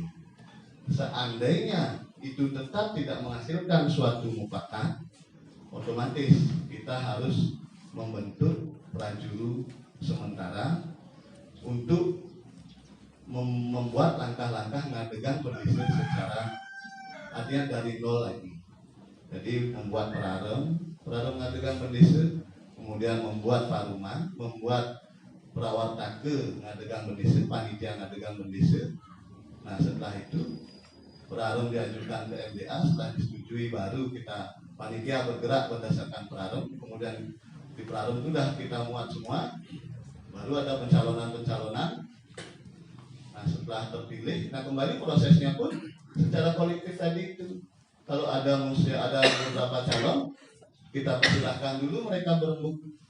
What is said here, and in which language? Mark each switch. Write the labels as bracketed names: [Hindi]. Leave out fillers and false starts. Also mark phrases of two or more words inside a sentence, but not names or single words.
[Indonesian] Seandainya itu tetap tidak menghasilkan suatu mufakat, otomatis kita harus membentuk Prajuru sementara untuk membuat langkah-langkah [Balinese] ngadegan bendese [Indonesian] secara artinya dari nol lagi. Jadi membuat prarum [Balinese] ngadegan bendese, [Indonesian] kemudian membuat paruman, membuat perawatake [Balinese] ngadegan bendese, [Indonesian] panitia [Balinese] ngadegan bendese. [Indonesian] Nah, setelah itu prarum diajukan ke MDA, setelah disetujui baru kita panitia bergerak berdasarkan prarum, kemudian di prarum itu sudah kita muat semua, baru ada pencalonan. Nah, setelah terpilih, nah kembali prosesnya pun secara kolektif tadi itu, kalau ada beberapa calon, kita persilahkan dulu mereka berembuk.